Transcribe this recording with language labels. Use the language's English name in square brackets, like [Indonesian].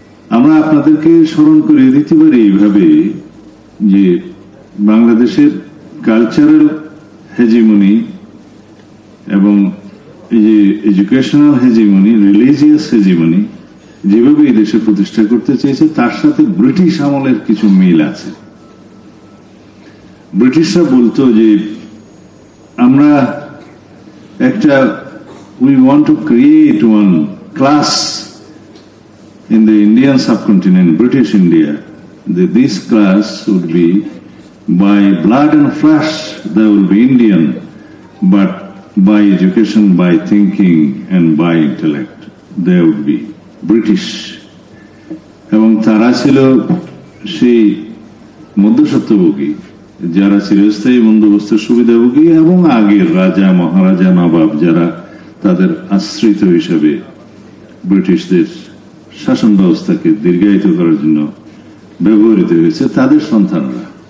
[Bangla] আমরা আপনাদেরকে স্মরণ করে দিতে পারি এইভাবে যে বাংলাদেশের কালচারাল হেজিমনি এবং এই যে এডুকেশনাল হেজিমনি, রিলিজিয়াস হেজিমনি যেভাবে এই দেশে প্রতিষ্ঠা করতে চেয়েছে তার সাথে ব্রিটিশ আমলের কিছু মিল আছে। ব্রিটিশরা বলতো যে আমরা একটা [English] we want to create one class in the Indian subcontinent, British India. This class would be by blood and flesh, they will be Indian, but by education, by thinking and by intellect, they would be British. [Bangla] এবং তারা ছিল সেই মধ্যস্বত্বভোগী, যারা চিরস্থায়ী বন্দোবস্তের সুবিধাভোগী এবং আগের রাজা মহারাজা নবাব যারা তাদের আশ্রিত হিসেবে ব্রিটিশদের শাসন ব্যবস্থাকে দীর্ঘায়িত করার জন্য ব্যবহৃত হয়েছে, তাদের সন্তানরা।